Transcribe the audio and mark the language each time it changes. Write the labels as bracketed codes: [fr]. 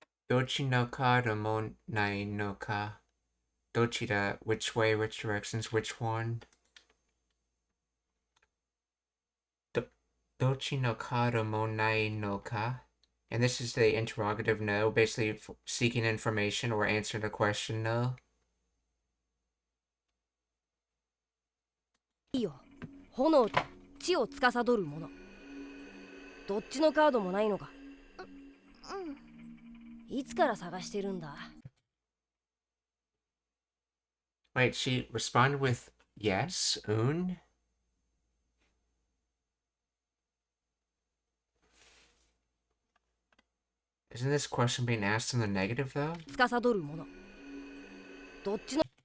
[ja] Dochi no kado mo nai no ka. Dochira, [en] which way, which directions, which one? [ja] Dochi no kado mo nai no ka. [en] And this is the interrogative no, basically seeking information or answering a question no. [ja] いいよ、炎と地を司るもの。どっちのカードもないのか。いつから探してるんだ。 [en] Wait, she responded with yes, un? Isn't this question being asked in the negative though? [ja] 司るもの。どっちの。